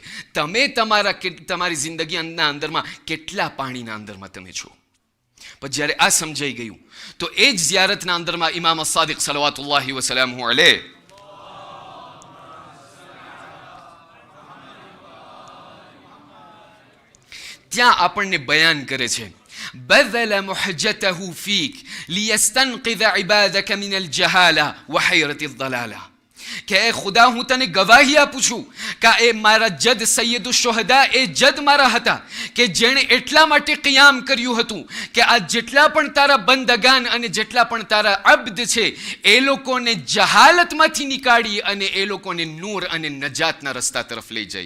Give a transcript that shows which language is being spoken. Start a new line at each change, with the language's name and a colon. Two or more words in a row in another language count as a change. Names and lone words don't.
Gujarati: તમે તમારી જિંદગીના અંદરમાં કેટલા પાણીના અંદરમાં તમે છો. પણ જ્યારે આ સમજાઈ ગયું તો એ જ ઝિયારતના અંદરમાં ઇમામ સાદિક
Arabic: صلوات الله وسلامه عليه
Gujarati: ત્યાં આપણને બયાન કરે છે
Arabic: بذل محجته فيك ليستنقذ عبادك من الجهالة وحيرة الضلالة.
Gujarati: કે એ ખુદા હું તને ગવાહી આપું છું કે એ મારા જદ સૈયદુ શુહદા એ જદ મારા હતા કે જેણે એટલા માટે કિયામ કર્યું હતું કે આ જેટલા પણ તારા બંદગાન અને જેટલા પણ તારા અબ્દ છે એ લોકોને જહાલતમાંથી નીકાળી અને એ લોકોને નૂર અને નજાતના રસ્તા તરફ લઈ જઈ.